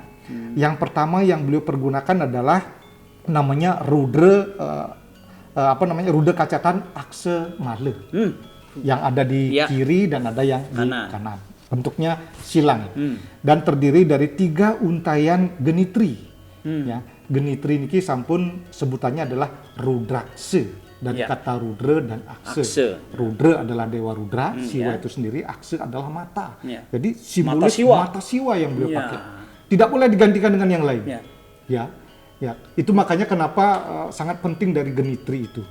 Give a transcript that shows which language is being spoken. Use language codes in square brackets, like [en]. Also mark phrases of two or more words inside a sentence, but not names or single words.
[id] Yang pertama yang beliau pergunakan adalah namanya rudra rudra kacatan akse male. Yang ada di kiri dan ada yang di kanan. Bentuknya silang. Dan terdiri dari 3 untayan genitri. Ya, genitri [ban] niki sampun [id] sebutannya adalah rudrakse. Dari kata rudra dan akse. Rudra adalah dewa rudra, siwa itu sendiri, akse adalah mata. Jadi simbolis mata siwa yang beliau pakai. Tidak boleh digantikan dengan yang lain. Ya, itu makanya kenapa sangat penting dari genitri itu.